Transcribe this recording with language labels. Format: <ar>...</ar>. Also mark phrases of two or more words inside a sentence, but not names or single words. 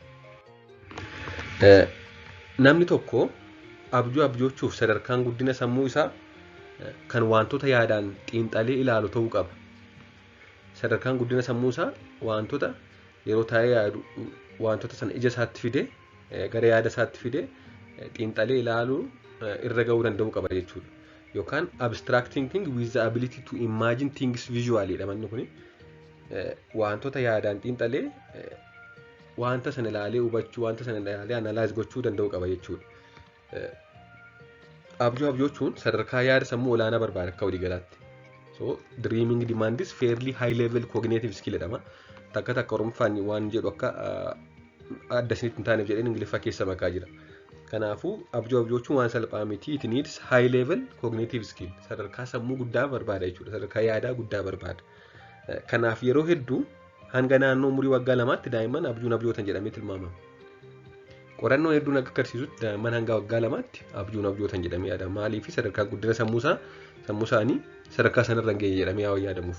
<om>Namni tokko abjoochuuf sadarkaan guddina sammuu isaa kan wantoota yaadaan xiinxalee ilaalu ta'uu qaba. Sadarkaan guddina sammuu isaa wantoota yeroo taa'ee yaadu wantoota sana ija isaatti fidee gara yaada isaatti fidee xiinxalee ilaaluu irra gahuu danda'uu qaba jechuudha.</om> <en>Yookaan abstract thinking with the ability to imagine things visually</en> <om>dha manni kuni. Wantoota yaadaan xiinxalee wanta sana ilaalee hubachuu, wanta sana ilaalee analyze gochuu danda'uu qaba jechuudha. Abjoochuun sadarkaa yaada sammuu olaanaa barbaada akka waliigalaatti.</om> <en>So dreaming demands fairly high level cognitive skill jedhama.</en> <om>Takka Oromoffaan waan jedhu akka adda isinitti hin taaneef jedheen Ingiliffaa keessa makaa jira. Kanaafuu abjoochuun waan salphaa miti.</om> <en>It needs high level cognitive skill.</en> <om>Sadarkaa sammuu guddaa barbaada jechuudha. Sadarkaa yaadaa guddaa barbaada. Kanaaf yeroo hedduu hanga naannoo umurii waggaa lamaatti daa'imman abjootan jedhamee tilmaamama. Qorannoon hedduun akka agarsiisutti daa'imman hanga waggaa lamaatti abjootan jedhamee yaadama. Maaliif sadarkaa guddina sammuu isaanii sadarkaa sanarra hin geenye jedhamee yaadamuuf.</om>